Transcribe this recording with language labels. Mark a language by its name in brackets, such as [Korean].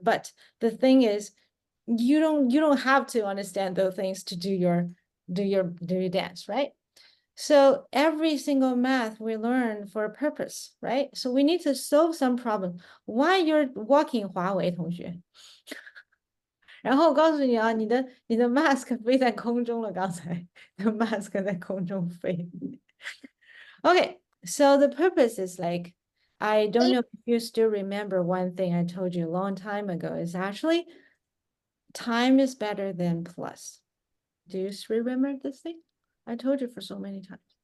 [English] But the thing is, you don't have to understand those things to do your dance, right? So every single math we learn for a purpose, right? So we need to solve some problem. Why you're walking [Chinese] 华为同学？然后我告诉你啊，你的mask 飞在空中了，刚才你的 mask 在空中飞。 [English] Okay, so the purpose is like, I don't know if you still remember one thing I told you a long time ago is actually time is better than plus. Do you remember this thing? I told you for so many times.